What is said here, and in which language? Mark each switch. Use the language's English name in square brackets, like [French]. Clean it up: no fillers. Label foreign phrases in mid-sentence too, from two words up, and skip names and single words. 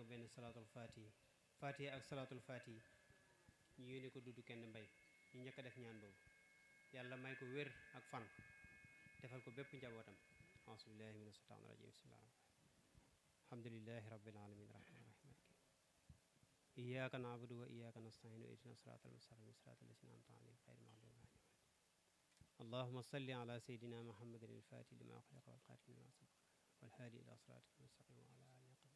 [Wolof] benn [Arabic] صلاة الفاتحة [Wolof] ak [Arabic] صلاة الفاتحة [Wolof] ñu yéene ko dudd kenn mbay ñu njëkk a def ñaan boobu yàlla may ko wér ak fan defal ko bépp njabootam [Arabic] أعوذ بالله من الشيطان الرجيم بسم الله الحمد لله رب العالمين الرحمن الرحيم إياك نعبد وإياك نستعين اهدنا الصراط المستقيم صراط الذين أنعمت عليهم غير المغضوب عليهم اللهم صل على سيدنا محمد الفاتح لما أغلق والخاتم لما سبق والهادي إلى صراطك المستقيم وعلى آله